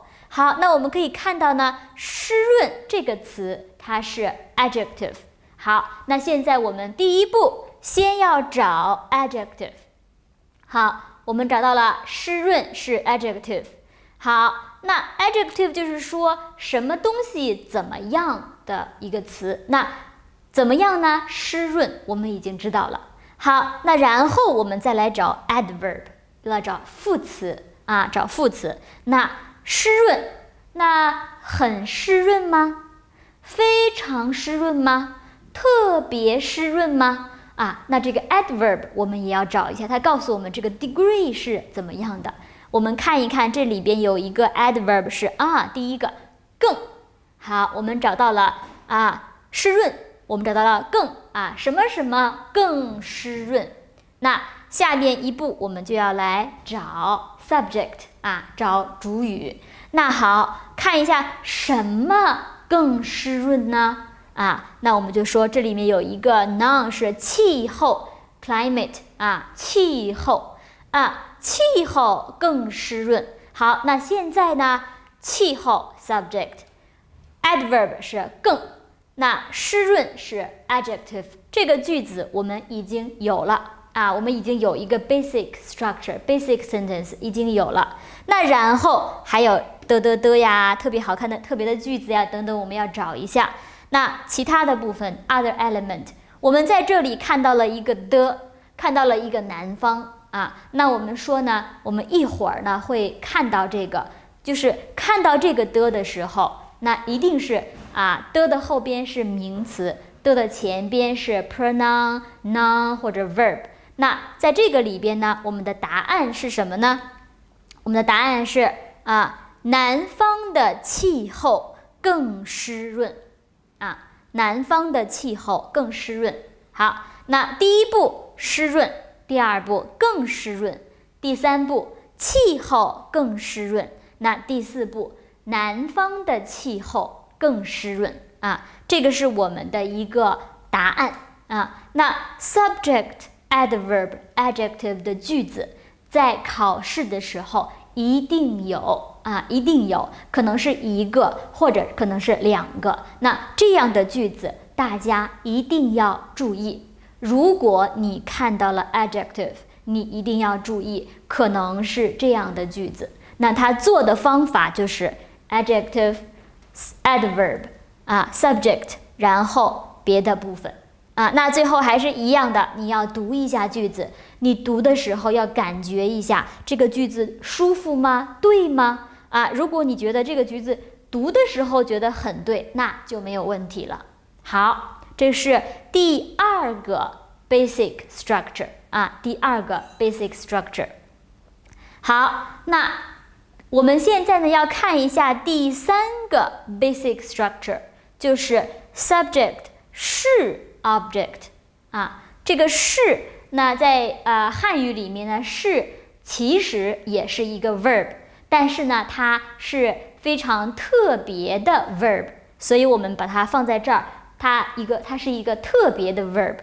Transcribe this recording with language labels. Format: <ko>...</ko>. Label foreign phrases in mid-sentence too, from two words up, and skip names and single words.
<zh>好，那我們可以看到呢，濕潤這個詞它是 adjective。好，那現在我們第一步先要找 adjective。好，我們找到了濕潤是 adjective。好，那 adjective 就是說什麼東西怎麼樣的一個詞。那怎麼樣呢？濕潤我們已經知道了。好，那然後我們再來找 adverb， 来找副詞找副詞。那濕潤，那很濕潤嗎？非常濕潤嗎？特別濕潤嗎？那這個 adverb 我們也要找一下，它告訴我們這個 degree 是怎麼樣的。我們看一看，這裡邊有一個 adverb 是第一個更。好，我們找到了濕潤，我們找到了更什麼什麼更濕潤。那下面一步我們就要來找 subject 找主語。那好，看一下什麼更濕潤呢？啊，那我們就說這裡面有一個 noun 是氣候 climate 啊，氣候啊，氣候更濕潤。好，那現在呢，氣候 subject， adverb 是更，那濕潤是 adjective。這個句子我們已經有了啊，我們已經有一個</zh> <en>basic structure， basic sentence</en> <zh>已經有了。那然後還有的呀，特別好看的特別的句子呀等等，我們要找一下。那其他的部分</zh> <en>other element，</en> <zh>我們在這裡看到了一個的，看到了一個南方啊。那我們說呢，我們一會兒呢會看到這個，就是看到這個的時候，那一定是啊的后邊是名詞，的前邊是</zh> <en>pronoun noun</en> <zh>或者 verb。那在這個裡邊呢，我們的答案是什麼呢？我们的答案是啊，南方的气候更濕潤啊，南方的氣候更濕潤。好，那第一步濕潤，第二步更濕潤，第三步氣候更濕潤，那第四步南方的氣候更濕潤啊，這個是我們的一個答案啊。那</zh> <en>subject adverb adjective</en> <zh>的句子在考試的時候一定有啊，一定有，可能是一個或者可能是兩個。那這樣的句子大家一定要注意。如果你看到了 adjective， 你一定要注意，可能是這樣的句子。那它做的方法就是</zh> <en>adjective adverb</en> <zh>啊 subject， 然後別的部分。啊，那最後還是一樣的，你要讀一下句子，你讀的時候要感覺一下這個句子舒服嗎？對嗎？啊，如果你覺得這個句子讀的時候覺得很對，那就沒有問題了。好，這是第二個</zh> <en>basic structure</en> <zh>啊，第二個</zh> <en>basic structure。</en> <zh>好，那我們現在呢要看一下第三個</zh> <en>basic structure，</en> <zh>就是 subject 是object 啊，這個是，那在漢語裡面呢，是其實也是一個 verb， 但是呢，它是非常特別的 verb， 所以我們把它放在這兒，它是一個特別的 verb。</zh>